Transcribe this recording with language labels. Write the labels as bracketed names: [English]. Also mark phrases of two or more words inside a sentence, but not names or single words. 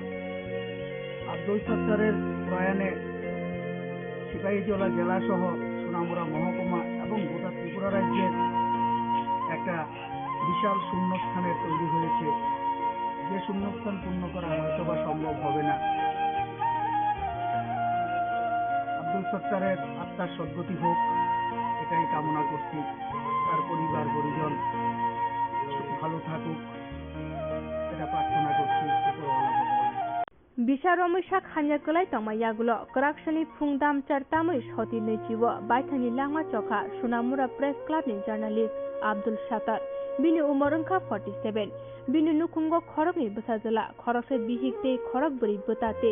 [Bangla] আব্দুল সত্তারের প্রয়াণে সিপাহীজলা জেলা সহ সোনামুড়া মহকুমা এবং গোটা ত্রিপুরা রাজ্যের একটা বিশাল শূন্যস্থানের তৈরি হয়েছে, যে শূন্যস্থান পূর্ণ করা হয়তো বা সম্ভব হবে না। আব্দুল সত্তারের আত্মার সদ্গতি হোক এটাই কামনা করছি। তার পরিবার পরিজন ভালো থাকুক এটা প্রার্থনা করছি উপরওয়ালা ভগবানের। [Kok Borok] Bisharomishak hanyakulai tongmayagulo koraksani phungdam chartamui hoti nechiwo baithani langma chokha Sonamura Press Club ni journalist Abdul Sattar bini umor wngkha 47 bini nukhungo khorokni bwsajala khoroksa bihikte khorok buri bwtate